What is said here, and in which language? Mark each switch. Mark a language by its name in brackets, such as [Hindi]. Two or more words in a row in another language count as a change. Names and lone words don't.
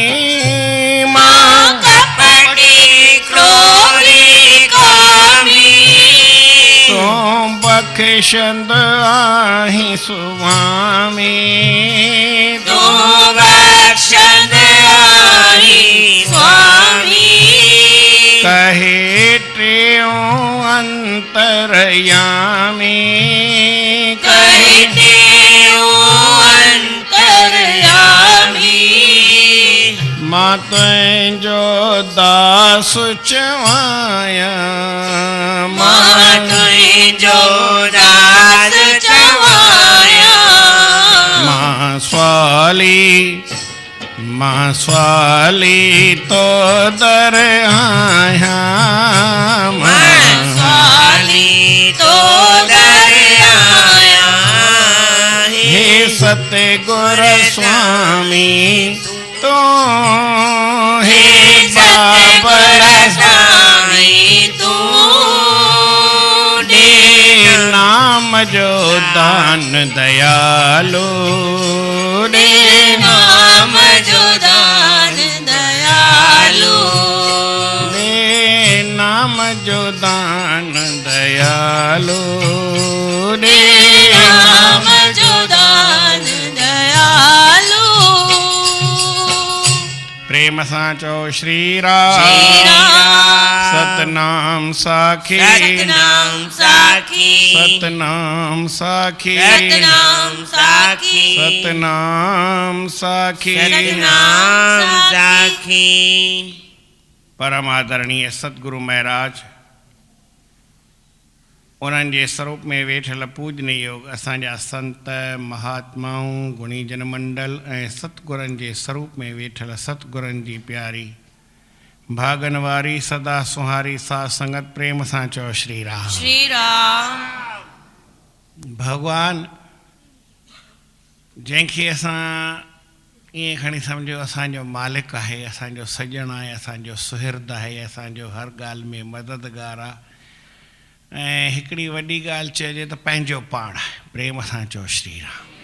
[Sindhi] मां कपटी क्रोधी कामी तू बख्शंद आहे स्वामी तू बख्शंद आहे स्वामी कहे ट्रेओ अंतरयामी [Hindi] कहते हो अंतरयामी [Sindhi] मां तुंहिंजो दास चवाया मां तुंहिंजो दास चवाया मां स्वाली तो दर आया मां स्वाली तो दर आया हे सतगुर स्वामी तो हे सतगुर बाबर साईं तू दे नाम जो दान दयालु दे नाम जो दान दयालु दे नाम जो दान दयालु दे नाम जो दान दयालु प्रेम सां चओ श्री राम श्री राम सतनाम साखी सतनाम साखी सतनाम साखी सतनाम साखी सतनाम साखी सतनाम साखी परम आदरणीय सतगुरु महाराज उन्हनि जे स्वरूप में वेठल पूजनीय योग असांजा संत महात्माऊं गुणीजन मंडल ऐं सतगुरनि जे स्वरूप में वेठल सतगुरनि जी प्यारी भागन वारी सदा सुहारी साध संगत प्रेम सां चओ श्री राम श्री राम भगवान जंहिंखे असां ईअं खणी सम्झो असांजो मालिक आहे असांजो सॼण आहे असांजो सुहिर्द आहे असांजो हर ॻाल्हि में मददगार आहे ऐं हिकिड़ी वॾी ॻाल्हि चइजे त पंहिंजो पाण आहे प्रेम सां चओ श्री राम